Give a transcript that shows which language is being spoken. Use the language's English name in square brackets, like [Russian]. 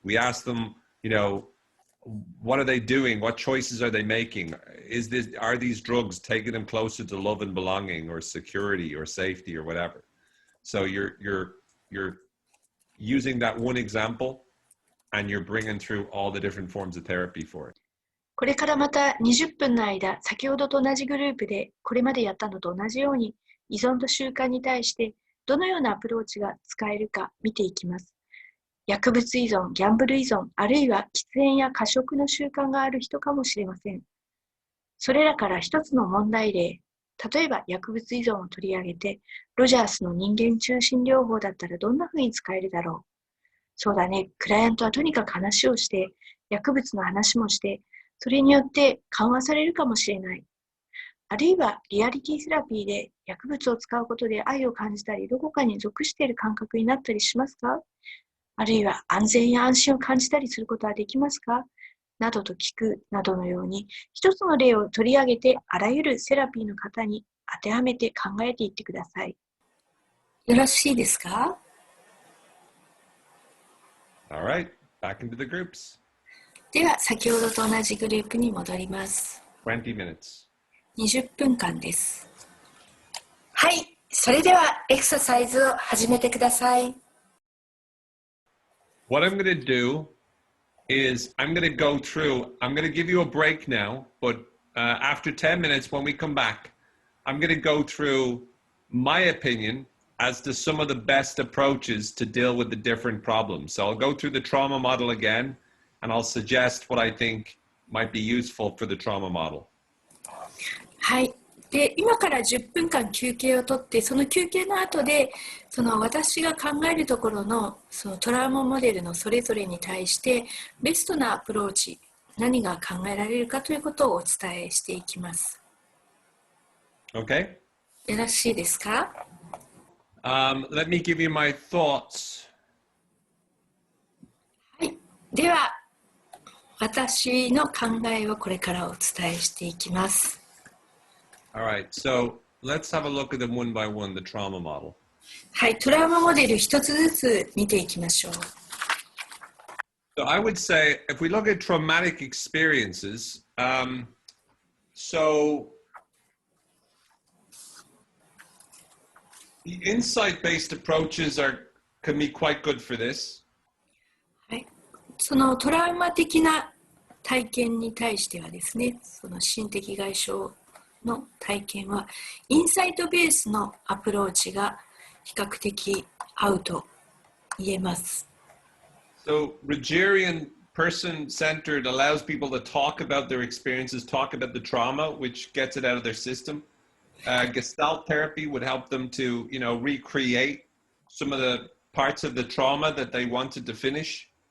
[English] We ask them, what are they doing? What choices are they making? Are these drugs taking them closer to love and belonging or security or safety or whatever? So you're using that one example and you're bringing through all the different forms of therapy for it. [Japanese] これからまた20分の間、先ほどと同じグループでこれまでやったのと同じように依存と習慣に対してどのようなアプローチが使えるか見ていきます。薬物依存、ギャンブル依存、あるいは喫煙や過食の習慣がある人かもしれません。それらから一つの問題例、例えば薬物依存を取り上げて、ロジャースの人間中心療法だったらどんなふうに使えるだろう。そうだね、クライアントはとにかく話をして、薬物の話もして、それによって緩和されるかもしれない。あるいはリアリティセラピーで薬物を使うことで愛を感じたり、どこかに属している感覚になったりしますか？あるいは安全や安心を感じたりすることはできますか？などと聞くなどのように、一つの例を取り上げて、あらゆるセラピーの方に当てはめて考えていってください。よろしいですか？ [English] All right, back into the groups. [Japanese] では、先ほどと同じグループに戻ります。 [English] 20 minutes. [Japanese] 20分間です。はい、それではエクササイズを始めてください。 [English] What I'm going to do is I'm going to give you a break now, but after 10 minutes, when we come back, I'm going to go through my opinion as to some of the best approaches to deal with the different problems. So I'll go through the trauma model again, and I'll suggest what I think might be useful for the trauma model. [Japanese] はい。で、今から10分間休憩をとって、その休憩の後で、私が考えるところのトラウマモデルのそれぞれに対してベストなアプローチ、何が考えられるかということをお伝えしていきます。 [English] Okay? [Japanese] よろしいですか？ [English] Let me give you my thoughts. [Japanese] はい。では、私の考えをこれからお伝えしていきます。 [English] All right, so let's have a look at them one by one, the trauma model. [Japanese] はい、トラウマモデル一つずつ見ていきましょう。 [English] So I would say, if we look at traumatic experiences, so the insight-based approaches can be quite good for this. [Japanese] はい、そのトラウマ的な体験に対してはですね、その心的外傷の体験はインサイトベースのアプローチが比較的合うと言えます。 [English] So Rogerian person-centered allows people to talk about their experiences, talk about the trauma, which gets it out of their system. Gestalt therapy would help them to, recreate some of the parts of the trauma that they wanted to finish.